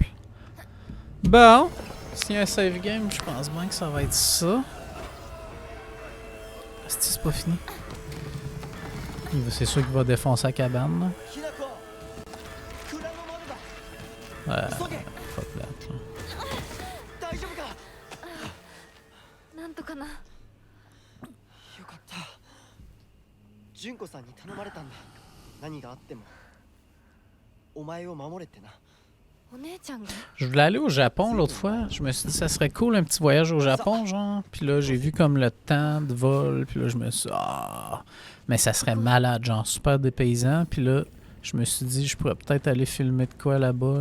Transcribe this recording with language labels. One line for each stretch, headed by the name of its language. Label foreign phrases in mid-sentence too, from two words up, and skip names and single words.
French: Bon, s'il y a un save game, je pense bien que ça va être ça. C'est pas fini. C'est sûr qu'il va défoncer la cabane, là.
English: Fuck that,
French: là.
Japanese: なんとかな。よかった純子さんに頼まれたんだ何があってもお前を守れってな
French: Je voulais aller au Japon l'autre fois. Je me suis dit ça serait cool un petit voyage au Japon, genre. Puis là, j'ai vu comme le temps de vol. Puis là, je me suis dit, ah, mais ça serait malade, genre super dépaysant. Puis là, je me suis dit, je pourrais peut-être aller filmer de quoi là-bas.